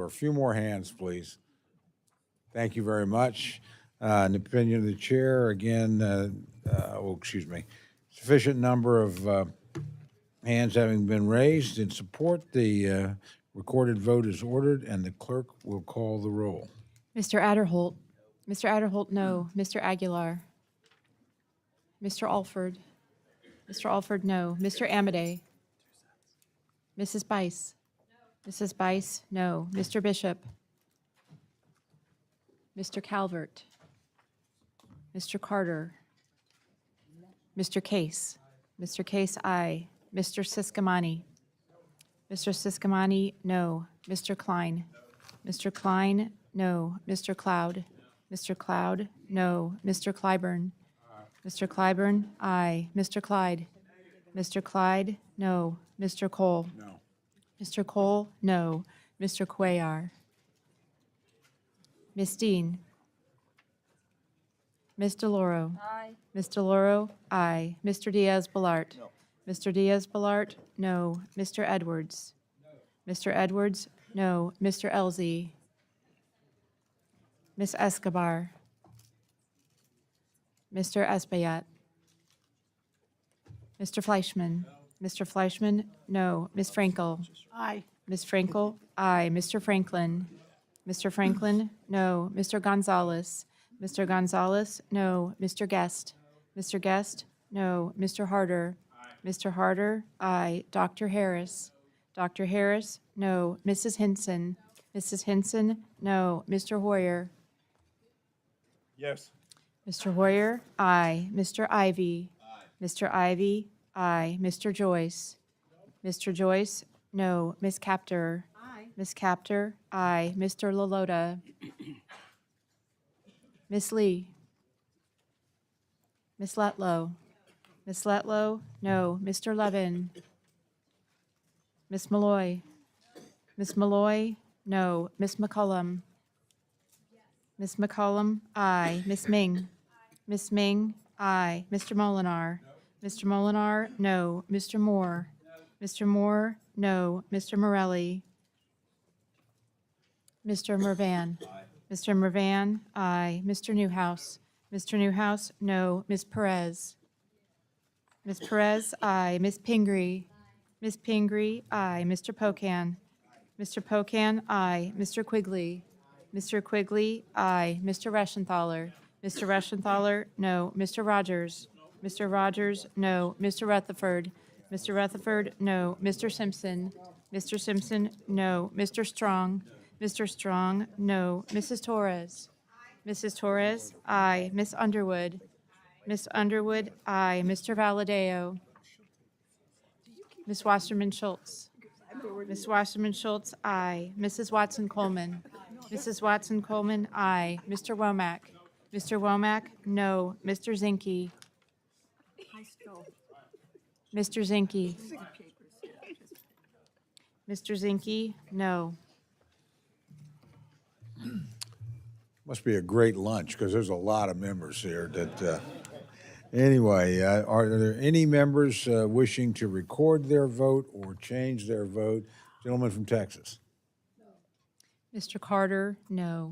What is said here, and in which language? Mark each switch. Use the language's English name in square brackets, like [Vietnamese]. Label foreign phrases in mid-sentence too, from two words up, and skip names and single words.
[English] A few more hands, please. Thank you very much. In the opinion of the chair, again, sufficient number of hands having been raised in support, the recorded vote is ordered, and the clerk will call the roll. Mr. Adderholt. Mr. Adderholt, no. Mr. Aguilar. Mr. Alford. Mr. Alford, no. Mr. Amadei. Mrs. Bice. Mrs. Bice, no. Mr. Bishop. Mr. Calvert. Mr. Carter. Mr. Case. Mr. Case, aye. Mr. Siscomani. Mr. Siscomani, no. Mr. Klein. Mr. Klein, no. Mr. Cloud. Mr. Cloud, no. Mr. Clyburn. Mr. Clyburn, aye. Mr. Clyde. Mr. Clyde, no. Mr. Cole. No. Mr. Cole, no. Mr. Cuellar. Ms. Dean. Ms. DeLauro. Aye. Ms. DeLauro, aye. Mr. Diaz-Balart. No. Mr. Diaz-Balart, no. Mr. Edwards. Mr. Edwards, no. Mr. Elzey. Ms. Escobar. Mr. Espaillat. Mr. Fleischman. Mr. Fleischman, no. Ms. Frankel. Aye. Ms. Frankel, aye. Mr. Franklin. Mr. Franklin, no. Mr. Gonzalez. Mr. Gonzalez, no. Mr. Guest. Mr. Guest, no. Mr. Harder. Mr. Harder, aye. Dr. Harris. Dr. Harris, no. Mrs. Hinson? Mrs. Hinson, no. Mr. Hoyer? Yes. Mr. Hoyer, aye. Mr. Ivy? Mr. Ivy, aye. Mr. Joyce? Mr. Joyce, no. Ms. Capter? Aye. Ms. Capter, aye. Mr. Lalota? Ms. Lee? Ms. Letlow? Ms. Letlow, no. Mr. Levin? Ms. Malloy? Ms. Malloy, no. Ms. McCullum? Ms. McCullum, aye. Ms. Ming? Ms. Ming, aye. Mr. Molinar? Mr. Molinar, no. Mr. Moore? Mr. Moore, no. Mr. Morelli? Mr. Mervan? Mr. Mervan, aye. Mr. Newhouse? Mr. Newhouse, no. Ms. Perez? Ms. Perez, aye. Ms. Pingree? Ms. Pingree, aye. Mr. Pocan? Mr. Pocan, aye. Mr. Quigley? Mr. Quigley, aye. Mr. Reschenthaler? Mr. Reschenthaler, no. Mr. Rogers? Mr. Rogers, no. Mr. Rutherford? Mr. Rutherford, no. Mr. Simpson? Mr. Simpson, no. Mr. Strong? Mr. Strong, no. Mrs. Torres? Mrs. Torres, aye. Miss Underwood? Miss Underwood, aye. Mr. Valadeo? Miss Wasserman Schultz? Miss Wasserman Schultz, aye. Mrs. Watson Coleman? Mrs. Watson Coleman, aye. Mr. Womack? Mr. Womack, no. Mr. Zinke? Mr. Zinke? Mr. Zinke, no. Must be a great lunch, because there's a lot of members here that, anyway, are there any members wishing to record their vote or change their vote? Gentleman from Texas. Mr. Carter, no.